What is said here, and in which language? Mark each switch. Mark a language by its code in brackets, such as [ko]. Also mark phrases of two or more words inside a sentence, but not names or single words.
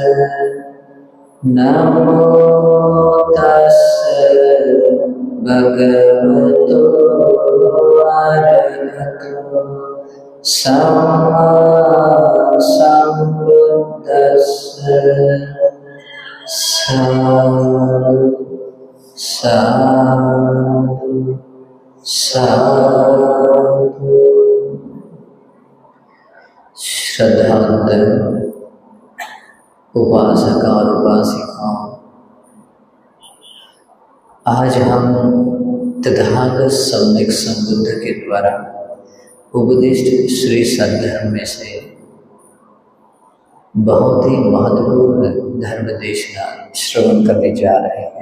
[pi] नमो तस्स भगवतो अरहतो सम्मा सम्बुद्दस्स। साधु साधु साधु। [hi] श्रद्धावंत उपासक और उपासिकाओं, आज हम तथागत सम्यक संबुद्ध के द्वारा उपदिष्ट श्री सद्धर्म में से बहुत ही महत्वपूर्ण धर्म देशना श्रवण करने जा रहे हैं।